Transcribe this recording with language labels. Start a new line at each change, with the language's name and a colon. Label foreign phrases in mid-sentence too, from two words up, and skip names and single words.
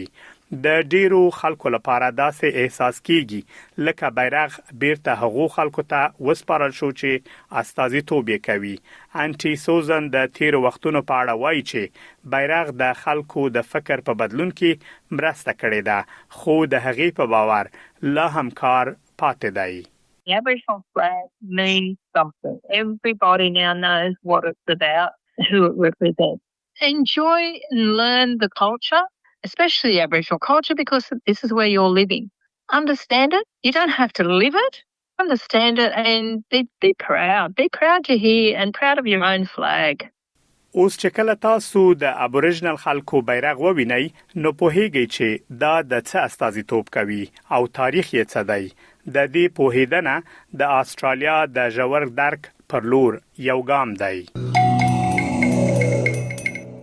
Pashto: د ډیرو خلکو لپاره داسې احساس کیږي لکه بیرغ بیرته هغو خلکو ته وسپارل شو چې استازیتوب یې کوي. انټي سوزن د تیرو وختونو په اړه وایي چې بیرغ د خلکو د فکر په بدلون کې مرسته کړې ده، خو د هغې په باور لا هم کار پاتې دی.
English: The Aboriginal flag means something. Everybody now knows what it's about, who it represents. Enjoy and learn the culture, especially Aboriginal culture, because this is where you're living. Understand it. You don't have to live it. Understand it and be proud. Be proud you're here and proud of your own flag.
Pashto: اوس چې کله تاسو د ابوریجنل خلکو بیرغ ووینئ، نو پوهیږئ چې دا د څه استازیتوب کوي او تاریخ یې څه دی. د دې پوهیدنه د استرالیا د ژور درک پر لور یو ګام دی.